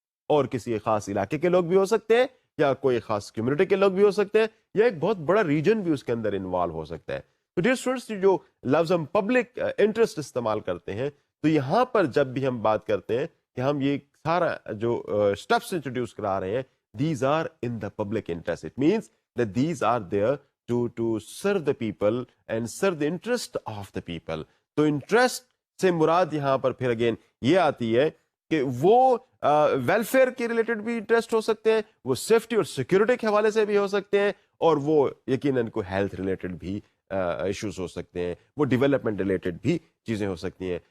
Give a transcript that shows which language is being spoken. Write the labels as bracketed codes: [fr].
[ur] اور کسی خاص علاقے کے لوگ بھی ہو سکتے ہیں, یا کوئی خاص کمیونٹی کے لوگ بھی ہو سکتے ہیں, یا ایک بہت بڑا ریجن بھی اس کے اندر انوالو ہو سکتا ہے. تو ڈیئر اسٹوڈنٹس جو لفظ ہم پبلک انٹرسٹ استعمال کرتے ہیں تو یہاں پر جب بھی ہم بات کرتے ہیں کہ ہم یہ سارا جو اسٹیپس انٹروڈیوس کرا رہے ہیں [en] these are in the public interest. It means that these are there to serve the people and serve the interest of the people. [ur] تو انٹرسٹ سے مراد یہاں پر پھر اگین یہ آتی ہے کہ وہ ویلفیئر کے ریلیٹڈ بھی انٹرسٹ ہو سکتے ہیں, وہ سیفٹی اور سیکورٹی کے حوالے سے بھی ہو سکتے ہیں, اور وہ یقیناً کوئی ہیلتھ ریلیٹڈ بھی ایشوز ہو سکتے ہیں, وہ ڈیولپمنٹ ریلیٹڈ بھی چیزیں ہو سکتی ہیں.